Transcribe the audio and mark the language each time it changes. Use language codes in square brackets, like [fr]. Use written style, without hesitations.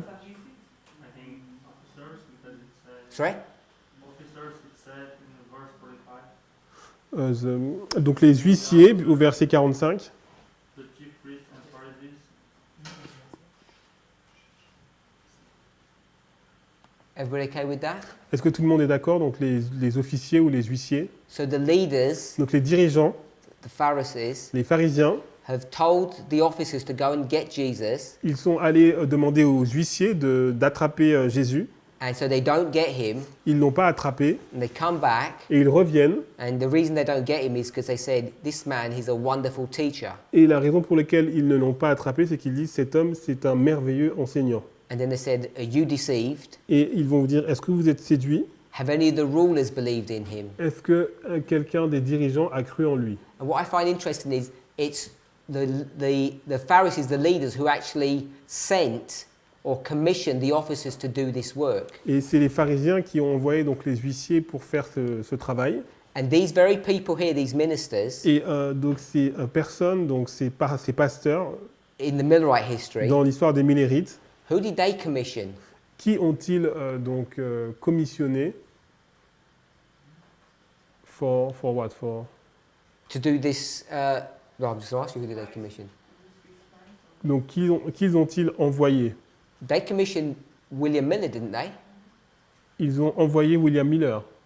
[en] I think officers, because it said Sorry? officers, it said in verse 45, [fr] Donc les huissiers, au verset 45. [en] the chief priests and Pharisees. Everybody okay with that? [fr] Est-ce que tout le monde est d'accord? Donc les officiers ou les huissiers. [en] So the leaders, [fr] Donc les dirigeants, [en] the Pharisees, [fr] les pharisiens, [en] have told the officers to go and get Jesus, [fr] ils sont allés demander aux huissiers d'attraper Jésus. [en] and so they don't get him, [fr] Ils ne l'ont pas attrapé [en] and they come back, [fr] et ils reviennent. [en] and the reason they don't get him is because they said, this man, he's a wonderful teacher. [fr] Et la raison pour laquelle ils ne l'ont pas attrapé, c'est qu'ils disent cet homme, c'est un merveilleux enseignant. [en] And then they said, are you deceived? [fr] Et ils vont vous dire, est-ce que vous êtes séduit? [en] Have any of the rulers believed in him? [fr] Est-ce que quelqu'un des dirigeants a cru en lui? [en] And what I find interesting is it's the Pharisees, the leaders, who actually sent or commissioned the officers to do this work. [fr] Et c'est les pharisiens qui ont envoyé donc les huissiers pour faire ce travail. [en] And these very people here, these ministers, [fr] Et donc ces personnes, donc ces pasteurs, [en] in the Millerite history, [fr] dans l'histoire des Millérites, [en] who did they commission? [fr] qui ont-ils commissionné [en] for what? For To do this, no, I'm just going to ask you, who did they commission? [fr] donc qu'ils ont-ils envoyé? [en] They commissioned William Miller, didn't they? [fr] Ils ont envoyé William Miller